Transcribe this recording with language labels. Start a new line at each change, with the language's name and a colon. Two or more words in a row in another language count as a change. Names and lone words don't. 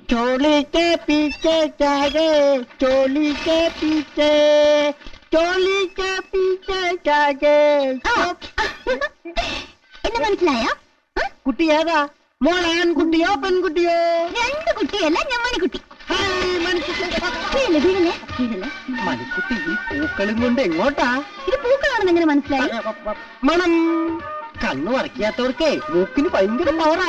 Hindi: चोली के पीछे जागे चोली के पीछे चोली के पीछे जागे
Malayalam: എന്നെ മനസ്സിലായോ? കുട്ടി ഏതാ? മോൾ ആൺകുട്ടിയോ പെൺകുട്ടിയോ? രണ്ട് കുട്ടിയല്ല, ഞമ്മണിക്കുട്ടി. മണിക്കുട്ടി ഈ പൂക്കളും കൊണ്ട് എങ്ങോട്ടാ? ഇത് പൂക്കളാണെന്ന് എങ്ങനെ മനസ്സിലായി? മണം കണ്ണു വറക്കിയാത്തവർക്കേ മൂക്കിന് ഭയങ്കര പവറാ.